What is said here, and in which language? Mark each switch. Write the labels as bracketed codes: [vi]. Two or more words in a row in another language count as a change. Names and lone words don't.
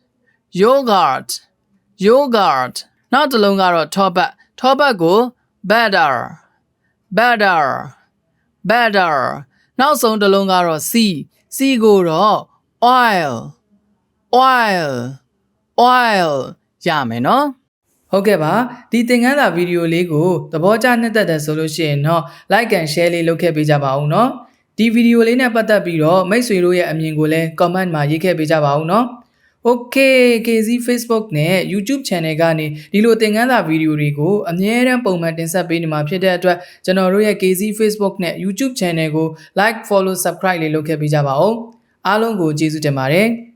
[my] နောက်တစ်လုံးကတော့ ထောပတ်ကို butter နောက်ဆုံးတစ်လုံးကတော့ C ကိုတော့ oil ရမယ်နော်ဟုတ်ကဲ့ပါဒီသင်ခန်းစာဗီဒီယို လေးကိုသဘောကျနှစ်သက်တယ်ဆိုလို့ရှိရင်တော့ [en] like and share [my] လေးလုပ်ခဲ့ပေးကြပါဦးနော်ဒီဗီဒီယိုလေးနဲ့ပတ်သက်ပြီးတော့မိတ်ဆွေတို့ရဲ့အမြင်ကိုလည်း comment မှာရေးခဲ့ပေးကြပါဦးနော် Okay K Zee Facebook နဲ့ [en] YouTube channel [my] ကနေဒီလိုသင်ခန်းစာဗီဒီယိုတွေကိုအမြဲတမ်းပုံမှန်တင်ဆက်ပေးနေမှာဖြစ်တဲ့အတွက်ကျွန်တော်တို့ရဲ့ K Zee Facebook နဲ့ [en] YouTube channel [my] ကို [en] like follow subscribe [my] လေးလုပ်ခဲ့ပေးကြပါဦးအားလုံးကိုကျေးဇူးတင်ပါတယ်